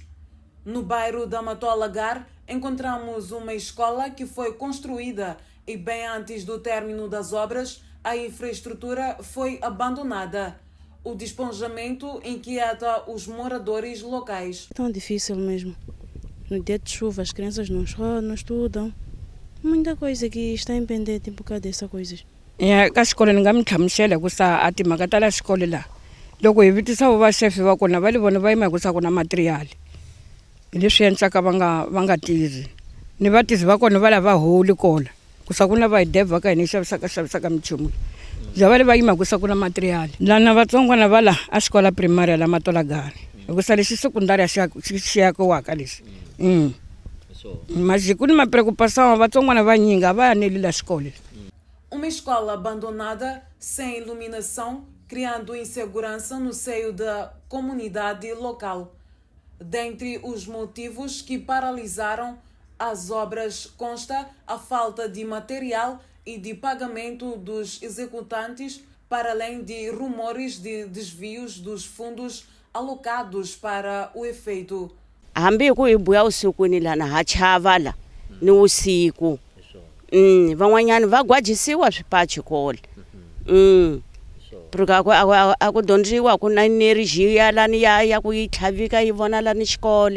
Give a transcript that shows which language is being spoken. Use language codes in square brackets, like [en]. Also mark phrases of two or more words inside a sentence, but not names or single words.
[pt] No bairro da Matolagar, encontramos uma escola que foi construída e bem antes do término das obras, a infraestrutura foi abandonada. O desponjamento inquieta os moradores locais. Tão difícil mesmo. No dia de chuva as crianças não estudam. Muita coisa que está impendente por causa dessas coisas. [ts] Ka xikolo ni nga mi hlamusela ku sa a timhaka ta la xikolo la loko hi vitisa va chefe va kona va le vona va yima hi ku sa ku na material hi leswi endlaka va nga tirhi ni vatizi va kona va lava holi kola ku sa ku na va hi deva ka hina xavisaka minchumu bya va le va yima hi ku sa ku na material lana vatsongwana va la a xikola primaria la Matolagari hi ku sa lexi sekundari xi yakiwaka lexi mas ku ni mapreocupação vatsongwana va nyinga va yaneli la xikolo. [pt] Uma escola abandonada, sem iluminação, criando insegurança no seio da comunidade local. Dentre os motivos que paralisaram as obras consta a falta de material e de pagamento dos executantes, para além de rumores de desvios dos fundos alocados para o efeito. [ts] Hambi ku hi buya usukuni lana ha chava la ni usiku van'wanyana va gwajisiwa swipachi kole porque aku dyondziwa ku na energy ya lani ya ku yi tlhavika yi vona lani xikole